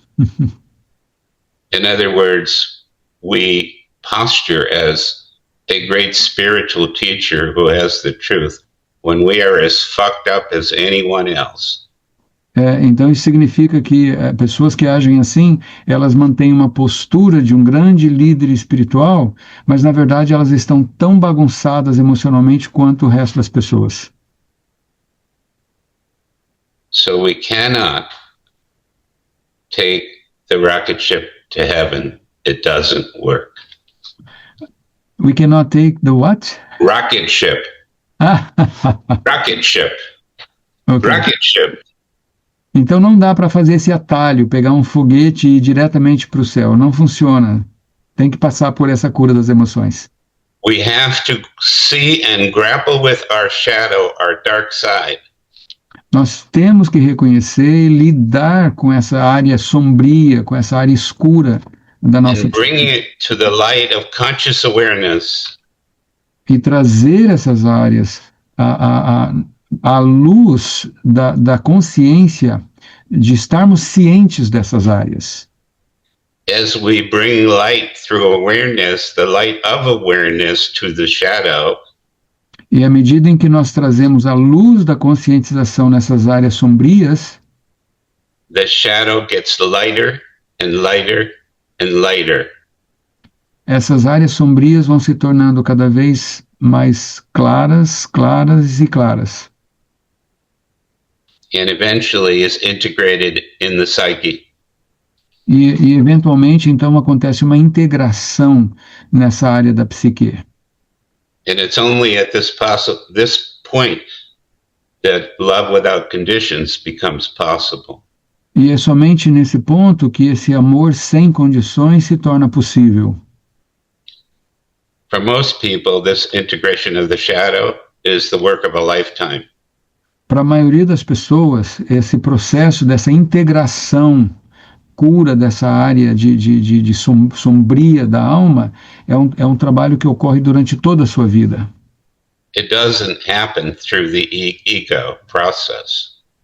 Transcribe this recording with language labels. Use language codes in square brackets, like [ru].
[en] In other words, we posture as a great spiritual teacher who has the truth when we are as fucked up as anyone else. [pt] Então isso significa que pessoas que agem assim, elas mantêm uma postura de um grande líder espiritual, mas na verdade elas estão tão bagunçadas emocionalmente quanto o resto das pessoas. [en] So we cannot take the rocket ship to heaven. It doesn't work. We cannot take the what? Rocket ship. Rocket ship. Okay. Rocket ship. [pt] Então não dá para fazer esse atalho, pegar um foguete e ir diretamente para o céu. Não funciona. Tem que passar por essa cura das emoções. [en] We have to see and grapple with our shadow, our dark side. [pt] Nós temos que reconhecer e lidar com essa área sombria, com essa área escura da nossa [en] and bringing it to the light of conscious awareness. [pt] E trazer essas áreas à luz da consciência, de estarmos cientes dessas áreas. [en] As we bring light through awareness, the light of awareness to the shadow. [pt] E à medida em que nós trazemos a luz da conscientização nessas áreas sombrias, [en] the shadow gets lighter and lighter and lighter. [pt] essas áreas sombrias vão se tornando cada vez mais claras, claras e claras. [en] and eventually is integrated in the psyche. [pt] E eventualmente, então, acontece uma integração nessa área da psique. [en] And it's only at this point that love without conditions becomes possible. [pt] E é somente nesse ponto que esse amor sem condições se torna possível. [en] For most people, this integration of the shadow is the work of a lifetime. [pt] Para a maioria das pessoas, esse processo dessa integração, cura dessa área de sombria da alma, é um trabalho que ocorre durante toda a sua vida. [en] It doesn't happen through the ego process.